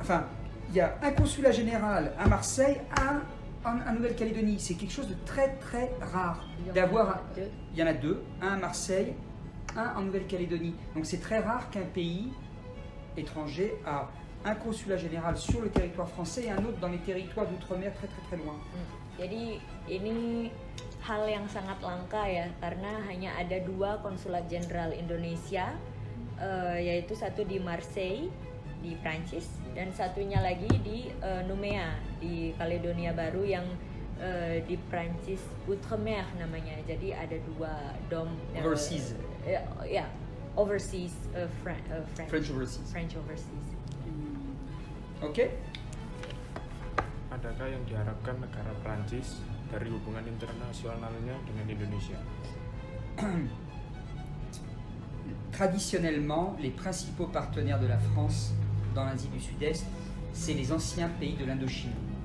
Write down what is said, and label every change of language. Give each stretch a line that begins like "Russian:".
French: Enfin, il y a un consulat général à Marseille, un en Nouvelle-Calédonie. C'est quelque chose de très très rare d'avoir. Il y en a deux, un à Marseille, un en Nouvelle-Calédonie. Donc c'est très rare qu'un pays étranger a un consulat général sur le territoire français et un autre dans les territoires d'outre-mer très très très loin.
Indonesian: Jadi ini hal yang sangat langka ya, karena hanya ada 2 konsulat jenderal Indonesia, yaitu satu di Marseille di Prancis dan satunya lagi di Nouméa di Kaledonia Baru yang di Prancis Outre-mer namanya. Jadi ada 2 dom
English: Overseas. Ya, overseas French overseas. French overseas. Ok.
Indonesian: Adakah yang diharapkan negara Prancis dari hubungan internasionalnya dengan Indonesia?
French: Traditionnellement, les principaux partenaires de la France dans l'Asie du Sud-Est, c'est les anciens pays de l'Indochine.